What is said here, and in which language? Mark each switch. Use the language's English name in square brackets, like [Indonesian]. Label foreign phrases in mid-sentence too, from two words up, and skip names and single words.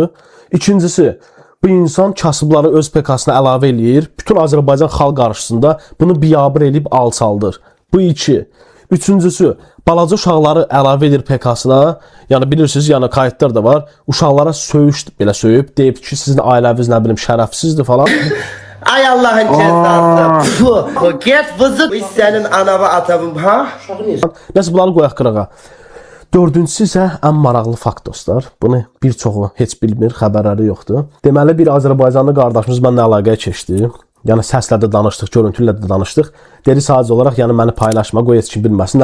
[Azerbaijani] İkincisi, bu insan kasıbları öz PK-sına əlavə eləyir, bütün Azərbaycan xalq qarşısında bunu biabır eləyib alçaldır. Bu iki. Üçüncüsü, balaca uşaqları əlavə edir PK-sına. Yəni bilirsiniz, yəni kayıtlar da var. Uşaqlara söyüş belə söyüb, deyib ki, sizin ailəniz nə bilim şərəfsizdir falan. [Turkish] Ay Allah'ın cezası. [Azerbaijani] Get vızık. [Turkish] Bu senin ana ve atabın ha? [Azerbaijani] Nəsə bunları qoyaq qırağa. Dördüncüsü isə ən maraqlı fakt dostlar. Bunu bir çoxu heç bilmir, xəbərləri yoxdur. Deməli bir Azərbaycanlı qardaşımız mənimlə əlaqəyə keçdi. Yəni səslə də danışdıq, görüntülə də danışdıq. Dedi sadəcə olaraq yəni məni paylaşma, qoy heç kim bilməsin.